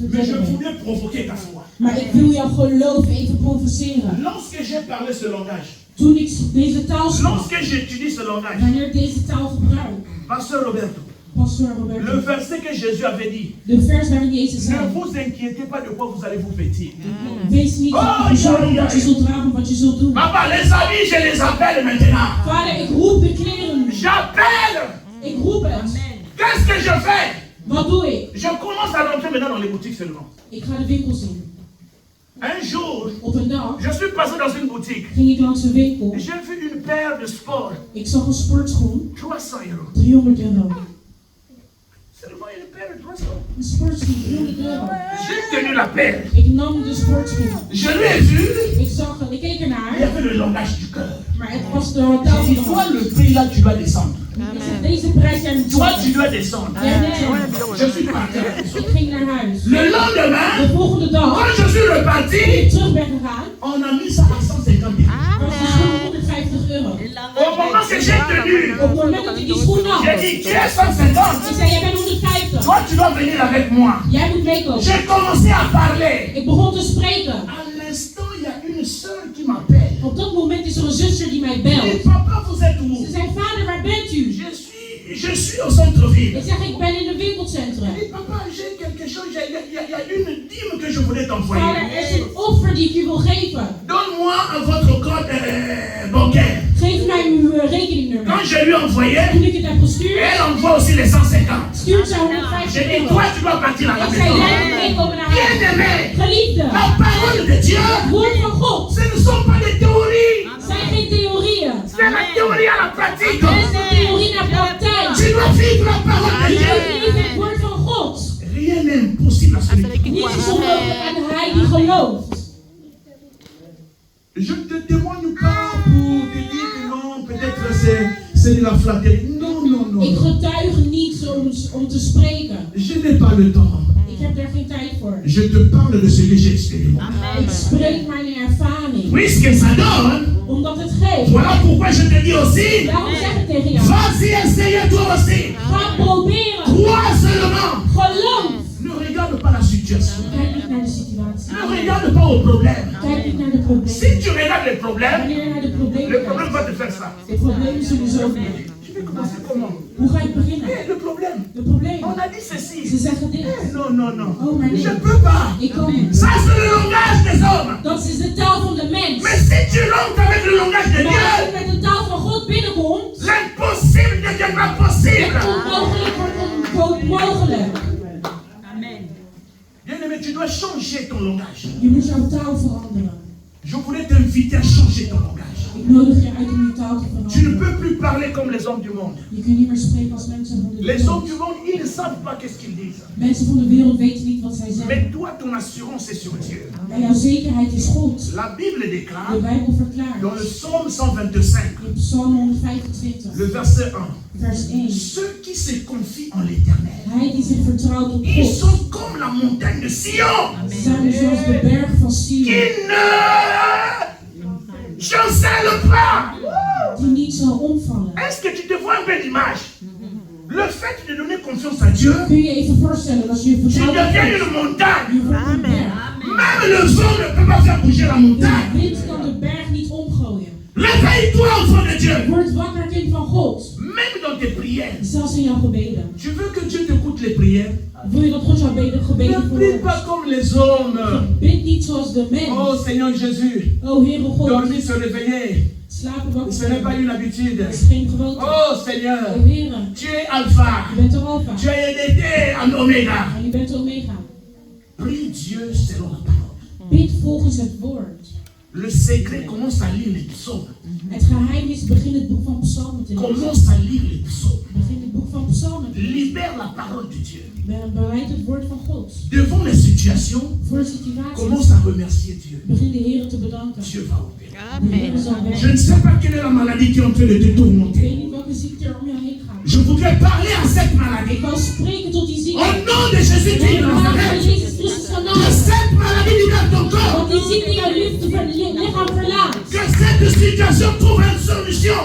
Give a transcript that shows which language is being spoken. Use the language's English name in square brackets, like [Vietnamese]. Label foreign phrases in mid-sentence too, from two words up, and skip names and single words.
[French] Mais je [Dutch] vertellen ben. [French] voulais provoquer ta foi. [Dutch] Maar ik wil jouw geloof even provoceren. [French] Lorsque j'ai parlé ce langage, [Dutch] Toen ik deze taal sprak, [French] lorsque j'étudie ce langage, [Dutch] wanneer ik deze taal gebruik, [French] Pasteur Roberto, [Dutch] Pastor [French] le [Dutch] Roberto, [French] verset que Jésus avait dit, [Dutch] de vers waarin Jezus [French] ne [Dutch] zei, [French] vous inquiétez pas de quoi vous allez vous vêtir. [Dutch] wees niet bezorgd om wat je zult dragen, wat je zult doen. [French] Papa, les amis, je les appelle maintenant. [Dutch] Vader, ik roep de kleren. [French] J'appelle. [Dutch] Ik roep het. [French] Qu'est-ce que je fais? [Dutch] Wat doe ik? [French] Je commence à rentrer maintenant dans les boutiques seulement. [Dutch] Ik ga de winkels in. [French] Un jour, [Dutch] Op een dag [French] je suis passé dans une boutique. [Dutch] ging ik langs een winkel. [French] J'ai vu une paire de sport, [Dutch] Ik zag een sportschoen, [French] 300 €. [Dutch] 300 euro. [French] Seulement une paire de 300. [Dutch] Een sportschoen, 300 euro. [French] J'ai tenu la paire. [Dutch] Ik nam de sportschoen. [French] Je lui ai vu. [Dutch] Ik zag het, ik keek [French] Il y [Dutch] ernaar, [French] avait le langage du cœur. [Dutch] maar het was de taal [French] J'ai [Dutch] van [French] dit, [Dutch] de [French] toi, [Dutch] hand. [French] le prix là, tu dois descendre. [Dutch] Ik zeg, deze prijs jij moet [French] Toi, tu [Dutch] zakken. [French] dois descendre. [Dutch] Ja, nee. [French] Je suis parti. [Dutch] Ik ging naar huis. [French] Le lendemain, [Dutch] De volgende dag, [French] quand je suis reparti, [Dutch] toen ik terug ben gegaan, [French] on a mis ça à 150 €. [Dutch] was de schoen 150 euro. [French] Au moment que j'ai tenu, [Dutch] Op het moment dat ik die schoen nam, [French] j'ai dit, tu es 150. [Dutch] ik zei, jij bent 150. [French] Toi, tu dois venir avec moi. [Dutch] Jij moet meekomen. [French] J'ai commencé à parler. [Dutch] Ik begon te spreken. [French] À l'instant, il y a une sœur qui m'appelle. [Dutch] Op dat moment is er een zuster die mij [French] Elle [Dutch] belt. [French] dit, papa, vous êtes où? [Dutch] Ze zei, vader, waar bent u? [French] Je suis au centre-ville. [Dutch] Ik zeg, ik ben in een [French] Elle [Dutch] winkelcentrum. [French] dit, papa, j'ai quelque chose, il y a une dîme que je voulais [Dutch] Vader, [French] t'envoyer. [Dutch] er is een offer die ik u wil geven. [French] Donne-moi votre code bancaire. [Dutch] Geef mij uw rekeningnummer. [French] Quand je lui ai envoyé, [Dutch] Toen ik het heb gestuurd, [French] elle envoie aussi les 150. [Dutch] stuurt ze [French] J'ai [Dutch] 150 [French] dit, [Dutch] euro. [French] toi, tu dois partir à la [Dutch] Ik zei, jij moet [French] maison. [Dutch] meekomen naar huis. [French] Bien-aimé, [Dutch] Geliefde, [French] la parole de Dieu, [Dutch] het woord van God [French] ce ne sont pas des théories. [Dutch] zijn geen theorieën. [French] C'est la théorie à la pratique. [Dutch] Het is de theorie naar praktijk. [French] Tu dois vivre la parole de [Dutch] Je [French] Dieu. [Dutch] moet leven het woord van God. [French] Rien n'est impossible à celui qui [Dutch] Niets is onmogelijk aan hij die gelooft. [French] Je ne te témoigne pas pour te dire que non, peut-être c'est de la flatterie. Non, non, non. [Dutch] Ik [French] non. [Dutch] getuig niet om te spreken. [French] Je n'ai pas le temps. [Dutch] Ik heb daar geen tijd voor. [French] Je te parle de ce que j'ai expérimenté. [Dutch] Ik spreek mijn ervaring. [French] Puisque ça donne, [Dutch] Omdat het geeft. [French] voilà pourquoi je te dis aussi, [Dutch] Daarom zeg ik tegen jou. [French] vas-y, essaye toi aussi. [Dutch] Ga proberen. [French] Crois seulement. [Dutch] Geloof. [French] Ne regarde pas la situation. [Dutch] Kijk niet naar de situatie. [French] Ne regarde pas au problème. [Dutch] Kijk niet naar de problemen. [French] Si tu regardes les problèmes, [Dutch] Wanneer je naar de [French] le [Dutch] problemen [French] problème [Dutch] kijkt, [French] va te faire ça. [Dutch] de problemen zullen zo doen. [French] Tu vais commencer comment? [Dutch] Hoe ga ik beginnen? [French] Eh, le problème. [Dutch] De problemen. [French] On a dit ceci. [Dutch] Ze zeggen dit. [French] Eh, non, non, non. [Dutch] Oh, maar nee. [French] Je ne peux pas. [Dutch] Ik kan niet. [French] Ça, c'est le langage des hommes. [Dutch] Dat is de taal van de mens. [French] Mais si tu rentres avec le langage de [Dutch] Maar als [French] Dieu, [Dutch] je met de taal van God binnenkomt, [French] l'impossible deviendra [Dutch] het [French] possible. [Dutch] onmogelijk wordt mogelijk. [French] Bien-aimé, tu dois changer ton langage. [Dutch] Je moet jouw taal veranderen. [French] Je voulais t'inviter à changer ton langage. [Dutch] Ik nodig je uit om je taal te [French] Tu ne [Dutch] veranderen. [French] peux plus parler comme les hommes du monde. [Dutch] Je kunt niet meer spreken als mensen van de [French] Les hommes [Dutch] wereld. [French] du monde, ils ne savent pas qu'est-ce qu'ils disent. [Dutch] Mensen van de wereld weten niet wat zij zeggen. [French] Mais toi, ton assurance est sur Dieu. [Dutch] Maar jouw zekerheid is God. [French] La Bible [Dutch] De [French] déclare [Dutch] Bijbel verklaart. [French] dans le psaume 125, [Dutch] In Psalm 125, [French] le verset 1. [Dutch] vers 1. [French] Ceux qui se confient en l'Éternel, [Dutch] Hij die zich vertrouwt op [French] ils [Dutch] God. [French] sont comme la montagne de Sion, [Dutch] Ze zijn zoals de berg van [French] qui [Dutch] Sion. [French] ne chancelle pas. [Dutch] Die niet zal omvallen. [French] Est-ce que tu te vois un peu l'image? Le fait de donner confiance à Dieu, [Dutch] Kun je even voorstellen als je [French] tu [Dutch] vertrouwt op [French] deviens [Dutch] God. [French] une montagne. [Dutch] Je wordt een berg. [French] Même le vent ne peut pas faire bouger la [Dutch] De [French] montagne. [Dutch] wind kan de berg niet omgooien. [French] Réveille-toi, enfant de Dieu. [Dutch] Word wakker, kind van God. [French] Même dans tes prières. [Dutch] Zelfs in jouw gebeden. [French] Tu veux que Dieu t'écoute les prières? [Dutch] Wil je dat God jouw gebeden [French] Ne prie [Dutch] verhoort? [French] pas comme les hommes. [Dutch] Bid niet zoals de mens. [French] Oh Seigneur Jésus, [Dutch] O Heere God, [French] dormir, se réveiller, [Dutch] slapen wakker [French] ce n'est pas [Dutch] zijn. [French] une habitude. [Dutch] Dat is geen gewoonte. [French] Oh Seigneur, [Dutch] O Heere, [French] tu es Alpha, [Dutch] je bent de Alpha. [French] tu es été en Oméga. [Dutch] En je bent de Omega. [French] Prie Dieu selon la parole. [Dutch] Bid volgens het woord. [French] Le secret, commence à lire les psaumes. [Dutch] Het geheim is, begin het boek van Psalmen te lezen. [French] Commence à lire les psaumes. [Dutch] Begin het boek van Psalmen te lezen. [French] Libère la parole de Dieu. [Dutch] Bereid het woord van God. [French] Devant les situations, [Dutch] Voor situaties. [French] commence à remercier Dieu. [Dutch] Begin de Heer te bedanken. [French] Dieu va opérer. [Dutch] De Heer [French] Amen. [Dutch] zal werken. [French] Je ne sais pas quelle est la maladie qui est en train de te [Dutch] Ik weet [French] tourmenter. [Dutch] niet welke ziekte er om je heen gaat. [French] Je voudrais parler à cette maladie. [Dutch] Ik wil spreken tot die ziekte. [French] Au nom de Jésus [Dutch] In de de naam van [French] Nazareth. [Dutch] Jezus Christus van [French] Que [Dutch] Nazareth. [French] cette maladie libère ton corps. [Dutch] Dat die ziekte jouw lichaam verlaat. [French] Que cette situation trouve une solution.